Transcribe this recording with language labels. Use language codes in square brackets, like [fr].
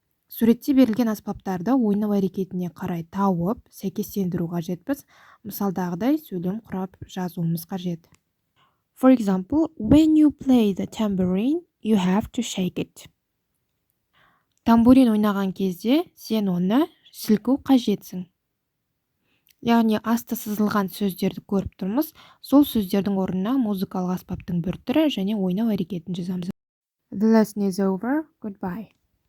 [kk] Суретте берілген аспаптарды ойнау әрекетіне қарай тауып, сәйкестендіру қажетпіз. Мысалдағыдай сөйлем құрап жазуымыз қажет. [en] For example, when you play the tambourine, you have to shake it. [kk] Тамбурин ойнаған кезде сен оны сілку қажетсің. Яғни асты сызылған сөздерді көріп тұрмыз. Сол сөздердің орнына музыкалық аспаптың бір түрі және ойнау әрекетін жазамыз. [en] The lesson is over. Goodbye.